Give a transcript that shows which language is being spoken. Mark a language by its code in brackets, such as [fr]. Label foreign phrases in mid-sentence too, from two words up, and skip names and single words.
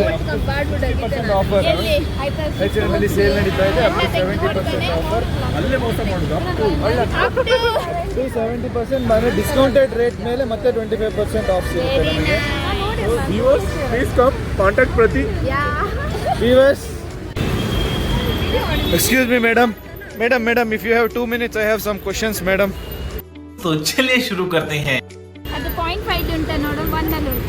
[kn] ಆಫರ್ ಹೆಚ್ಚಿನಲ್ಲಿ ಸೇಲ್ ನಡೀತಾ ಇದೆ. 70% ಆಫರ್. ಅಲ್ಲೇ ಮೋಸ ಮಾಡೋದು. 70% ಮನೆ [en] discounted rate [kn] ಮೇಲೆ ಮತ್ತೆ 25% ಆಫ್ ಸಿಗುತ್ತೆ ನಮಗೆ. [en] viewers please come contact ಪ್ರತಿ. viewers excuse me madam if you have 2 minutes I have some questions madam. [hi] तो चलिए शुरू करते हैं. [kn] ಅದು 0.5 ಉಂಟಾ ನೋಡು, 1 ಅಲ್ಲಿ ಉಂಟಾ?